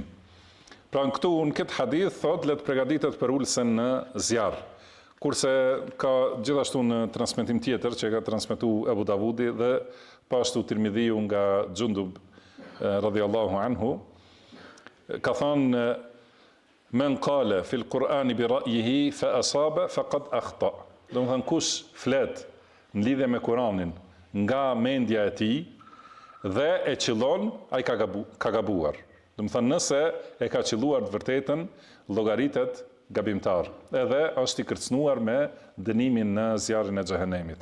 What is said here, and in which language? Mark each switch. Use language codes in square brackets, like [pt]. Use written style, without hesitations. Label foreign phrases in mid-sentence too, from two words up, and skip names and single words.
[sq] Pra në këtë hadith thot let përgatitet për ulsen në zjarr. Kurse ka gjithashtu në transmetim tjetër që ka transmetuar Abu Davudi dhe pashtu Tirmidhiu nga Xundub [ar] رضي الله عنه, [sq] ka thënë [ar] من قال في القرآن برأيه فأصاب فقد أخطأ. [sq] Domethënë kush flet në lidhje me Kur'anin nga mendja e tij dhe e qëllon, ai ka gabuar. Domethënë nëse e ka qëlluar të vërtetën, llogaritet gabimtar. Edhe është i kërcënuar me dënimin në zjarrin e xhehenemit.